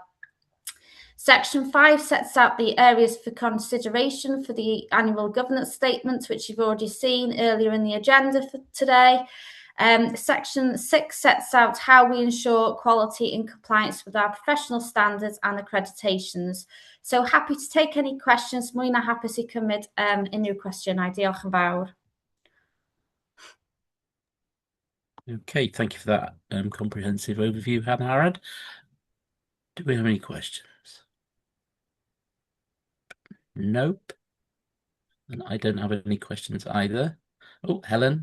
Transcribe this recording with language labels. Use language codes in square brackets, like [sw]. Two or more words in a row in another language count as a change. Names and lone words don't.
[en] Section 5 sets out the areas for consideration for the annual governance statement, which you've already seen earlier in the agenda for today. Section 6 sets out how we ensure quality in compliance with our professional standards and accreditations. So happy to take any questions. [cy] Mwy na hapus I cymryd unrhyw cwestiynau. Diolch yn fawr. [en] Okay, thank you for that comprehensive overview, Hannah Harrod. Do we have any questions? Nope. And I don't have any questions either. Oh, Helen.